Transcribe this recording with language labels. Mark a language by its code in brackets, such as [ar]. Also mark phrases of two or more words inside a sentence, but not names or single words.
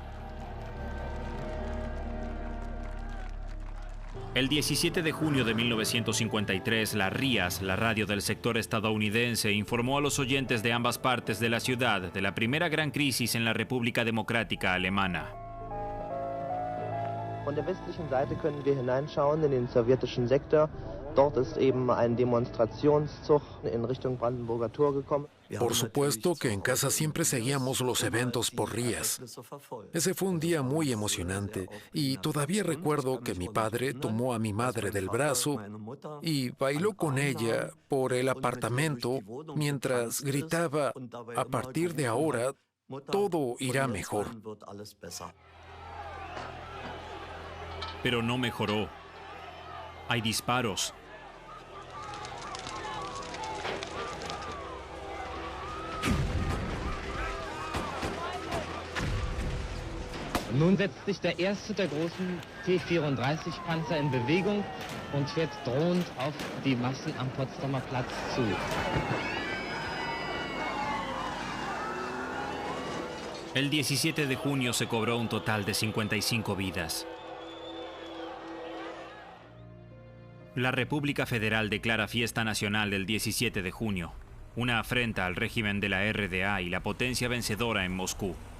[es] El 17 de junio de 1953, la RIAS, la radio del sector estadounidense, informó a los oyentes de ambas partes de la ciudad de la primera gran crisis en la República Democrática Alemana. [de] Von der westlichen Seite können wir hineinschauen in den sowjetischen Sektor. Dort ist eben ein Demonstrationszug in Richtung Brandenburger Tor gekommen. [es] Por supuesto que en casa siempre seguíamos los eventos por Rías. Ese fue un día muy emocionante y todavía recuerdo que mi padre tomó a mi madre del brazo y bailó con ella por el apartamento mientras gritaba: a partir de ahora, todo irá mejor. Pero no mejoró. Hay disparos. [de] Nun setzt sich der erste der großen T-34-Panzer in Bewegung und fährt drohend auf die Massen am Potsdamer Platz zu. [es] El 17 de junio se cobró un total de 55 vidas. La República Federal declara fiesta nacional el 17 de junio, una afrenta al régimen de la RDA y la potencia vencedora en Moscú.